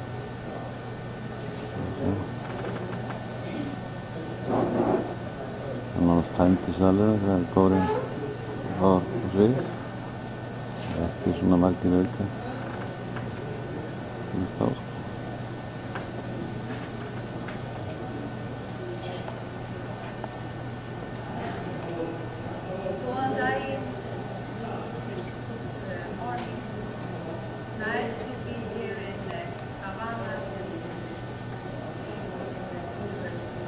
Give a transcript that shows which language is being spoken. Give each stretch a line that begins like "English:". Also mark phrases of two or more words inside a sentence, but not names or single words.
Icelandic: Nánast tæmtisalur, það er kórinn á svið. Ekki svona margir auka. Góðan daginn.
English: Morning. It's nice to be here in Havana in this university.